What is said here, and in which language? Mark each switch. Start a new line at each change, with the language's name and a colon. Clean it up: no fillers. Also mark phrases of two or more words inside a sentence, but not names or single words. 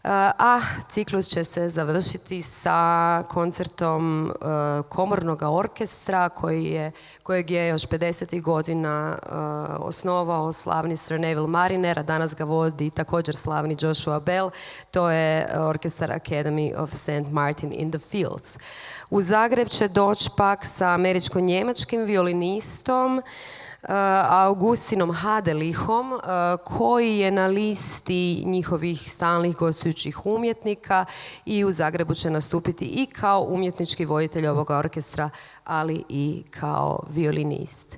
Croatian: A ciklus će se završiti sa koncertom komornog orkestra kojeg je još 50. godina osnovao slavni Sir Neville Mariner, a danas ga vodi također slavni Joshua Bell. To je orkestar Academy of St. Martin in the Fields. U Zagreb će doći pak sa američko-njemačkim violinistom Augustinom Hadelihom, koji je na listi njihovih stalnih gostujućih umjetnika i u Zagrebu će nastupiti i kao umjetnički voditelj ovoga orkestra, ali i kao violinist.